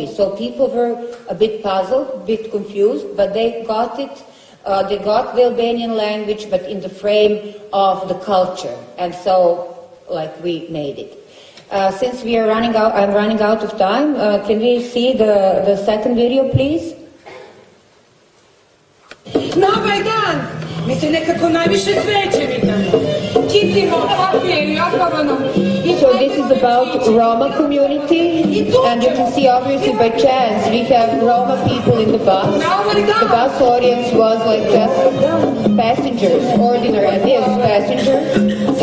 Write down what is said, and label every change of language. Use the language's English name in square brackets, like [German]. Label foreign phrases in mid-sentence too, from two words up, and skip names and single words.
[English] So people were a bit puzzled, a bit confused, but they got it. They got the Albanian language, but in the frame of the culture. And so, we made it. Since we are running out, I'm running out of time, can we see the second video, please? [Serbian] Na ovaj dan mi se nekako najviše cveće vidano. [English] So this is about Roma community, and you can see obviously by chance we have Roma people in the bus. The bus audience was like just passengers, ordinary passengers.